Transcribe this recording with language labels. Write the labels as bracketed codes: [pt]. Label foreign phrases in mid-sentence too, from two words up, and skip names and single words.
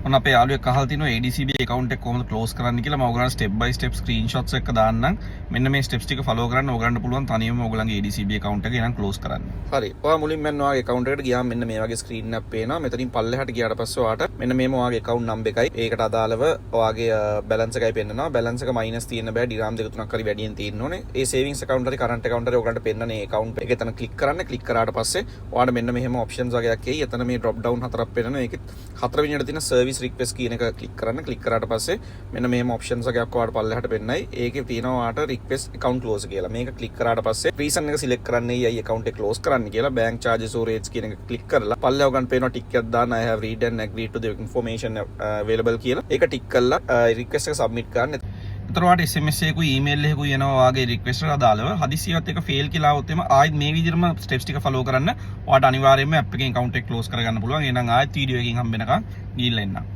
[si] ඔන්න අපේ යාළුවෙක් අහලා තිනවා ADCB account එක කොහොමද close කරන්න කියලා. මම ඔයගලන්ට [en] step by step screenshots [si] එක දාන්නම්. මෙන්න මේ steps ටික follow කරන්න ඔයගලන්ට පුළුවන් තනියම ඔයගලන්ගේ ADCB account එක එනම් close කරන්න. හරි. ඔයා මුලින්ම මෙන්න ඔයාගේ account එකට ගියාම මෙන්න මේ වගේ screen එකක් පේනවා. මෙතනින් පල්ලෙහාට ගියාට පස්සේ ඔයාට මෙන්න මේම ඔයාගේ [en] account number [si] එකයි ඒකට අදාළව ඔයාගේ balance එකයි පෙන්නනවා. balance එක minus තියෙන්න බෑ. dirham 2-3ක් හරි වැඩියෙන් තියෙන්න ඕනේ. ඒ [en] savings account [si] හරි [en] current account [si] හරි ඔයගලන්ට පෙන්නන මේ account එක එතන click කරන්න. click කරාට පස්සේ ඔයාට මෙන්න මෙහෙම options වගේක් එයි. එතන මේ [en] drop down [si] හතරක් පෙන්නනවා. ඒකෙත් හතර වෙනියට තියෙන [en] service request [si] කියන එක click කරන්න. click කරාට පස්සේ මෙන්න මෙහෙම options එකක් ඔයාලට පල්ලෙහාට පෙන්නයි. ඒකේ තියෙනවා ඔයාලට [en] request account close [si] කියලා. මේක click කරාට පස්සේ reason එක select කරන්නේ අය account එක close කරන්න කියලා. [en] bank charges or rates [si] කියන එක click කරලා පල්ලෙහා ගන්න පේනවා tick එකක් දාන්න [en] I have read and agreed to the information available [si] කියලා. ඒක tick කරලා request එක submit කරන්න. එතකොට SMS එකකුයි email එකකුයි එනවා වාගේ request එකට අදාළව හදිසියවත් එක fail කියලා આવොත් එම ආයෙත් මේ විදිහටම steps ටික follow කරන්න ඔයාලට අනිවාර්යයෙන්ම app එකෙන් account එක close කරගන්න පුළුවන්. එහෙනම් ආයෙත් video එකකින් හම්බ වෙනකන් ගිහිල්ලා එන්න.